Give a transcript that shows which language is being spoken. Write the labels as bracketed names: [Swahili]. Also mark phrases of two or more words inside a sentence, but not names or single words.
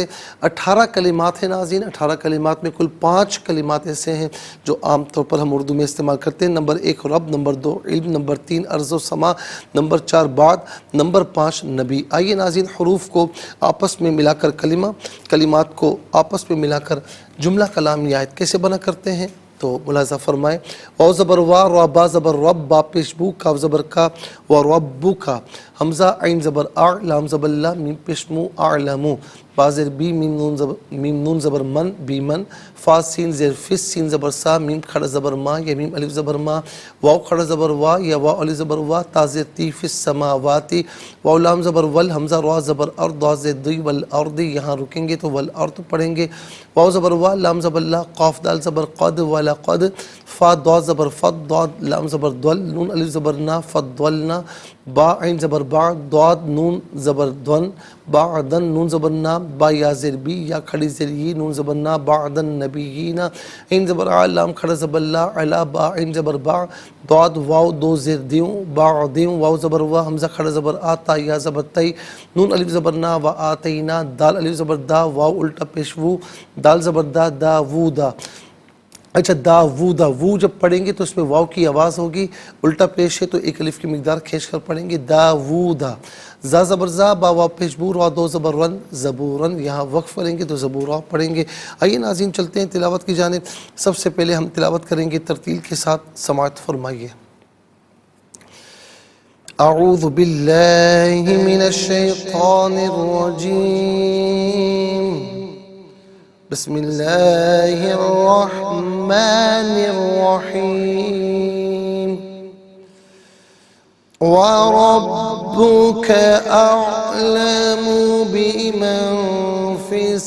[Urdu] 18 کلمات ہیں ناظرین، 18 کلمات میں کل 5 کلمات ایسے ہیں جو عام طور پر ہم اردو میں استعمال کرتے ہیں۔ نمبر 1 رب، نمبر 2 علم، نمبر 3 ارض و سما، نمبر 4 بعد، نمبر 5 نبی۔ آئیے ناظرین حروف کو آپس میں ملا کر کلمات کو آپس میں ملا کر جملہ کلام یا آیت کیسے بنا کرتے ہیں تو ملاحظہ فرمائیں۔ واو زبر وا، را با زبر رب، با پیش بو، کاف زبر کا، و ربو کا، حمزہ عین زبر آ، لام زبر لا، میم پیش مو، اعلمو، با زیر بی، میم نون زبر من، بی من، فا سین زیر فس، سین زبر سا، میم کھڑا زبر ما یا میم الف زبر ما، واو کھڑا زبر وا یا واو الف زبر وا، تا زیر تی، فس سماواتی، واو لام زبر ول، حمزہ را زبر ار، دا زیر دی، والارض، یہاں رکیں گے تو والارض پڑھیں گے، واو زبر وا، لام زبر لا، قاف دال زبر قد، ولقد، فا دا زبر فد، داد لام زبر دول، نون الف زبر نا، فدولنا، با عین زبر با، داد نون زبر دون، بعدن نون زبر نا، با یا زیر بی، یا کھڑی زیر ی، نون زبر نا، بعدن نبیین، عین زبر آ، لام کھڑا زبر لا، علا با عین زبر با، داد واو دو زیر دیوں، بعدیوں، واو زبر وا، حمزہ کھڑا زبر آ، تا یا زبر تی، نون الف زبر نا، و آتینا، دال الف زبر دا، واو الٹا پیش وو، دال زبر دا، داوودا۔ اچھا داوودا، وو جب پڑھیں گے تو اس میں واو کی آواز ہوگی، الٹا پیش ہے تو ایک الف کی مقدار کھینچ کر پڑھیں گے، داوودا۔ زا زبر زا، با واو پیش بو، را دو زبر رن، زبورن، یہاں وقف کریں گے تو زبورا پڑھیں گے۔ آئیے ناظرین چلتے ہیں تلاوت کی جانب۔ سب سے پہلے ہم تلاوت کریں گے ترتیل کے ساتھ، سماعت فرمائیے۔ [Arabic] اعوذ باللہ من الشیطان الرجیم، بسم اللہ الرحمن الرحیم۔ وَرَبُّكَ أَعْلَمُ بِمَنْ فِي